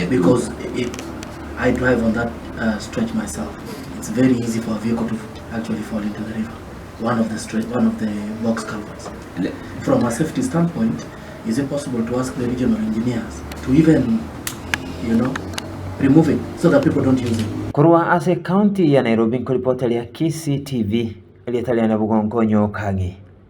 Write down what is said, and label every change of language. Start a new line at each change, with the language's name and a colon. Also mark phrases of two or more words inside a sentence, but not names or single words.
English: because I drive on that stretch myself. It's very easy for a vehicle to actually fall into the river. One of the box culverts. From a safety standpoint, is it possible to ask the regional engineers to even, remove it so that people don't use it?
Gusii: Kurwa ase county ya Nairobi, kuripoti ya KCTV, Elietalia na Bugongo Kagi.